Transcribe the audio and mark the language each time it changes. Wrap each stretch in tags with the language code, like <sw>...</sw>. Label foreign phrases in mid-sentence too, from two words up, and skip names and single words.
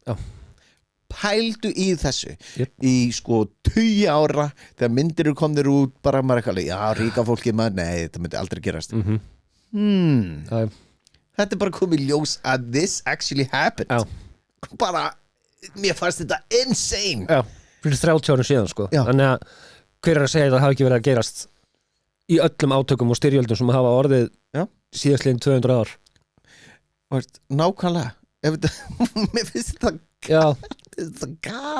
<is>Já. Pældu í þessu Yep. í 20 ára þegar myndir eru komnir út bara maður eitthvað, já, ríka fólki maður, nei, þetta myndi aldrei gerast. Þetta er bara komið í ljós að</is> <en>this actually happened.</en> <is>Já. Bara, mér fannst þetta insane. Já, fyrir 30 árum síðan sko. Já. Þannig að hver er að segja að það hafi ekki verið að gerast í öllum átökum og styrjöldum sem hafa orðið síðastliðin 200 ár. Nákvæmlega. Mér finnst þetta galið.</is>